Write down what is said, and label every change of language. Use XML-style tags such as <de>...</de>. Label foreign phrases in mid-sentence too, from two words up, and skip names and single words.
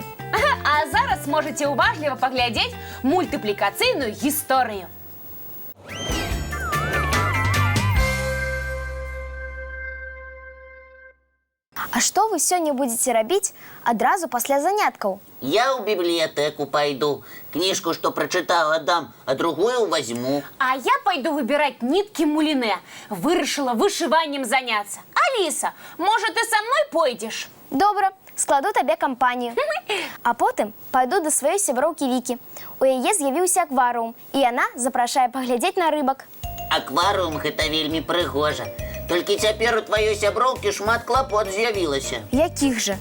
<be>А зараз можаце уважліва паглядзець мультыплікацыйную гісторыю. А што вы сёння будзеце рабіць адразу пасля заняткаў? Я ў бібліятэку пайду, кніжку, што прачытаў, аддам, а другую возьму.</be> <ru>А я пойду выбирать нитки мулине. Вырашила вышиванием заняться. Алиса, может, ты со мной пойдешь?</ru> <be>Добра, складу табе кампанію. А потым пайду да сваёй сяброўкі Вікі. У яе з'явіўся акварыум, і яна запрашае паглядзець на рыбак. Акварыум гэта вельмі прыгожа. Толькі цяпер у тваёй сяброўкі шмат клапот з'явілася. Якіх жа?</be>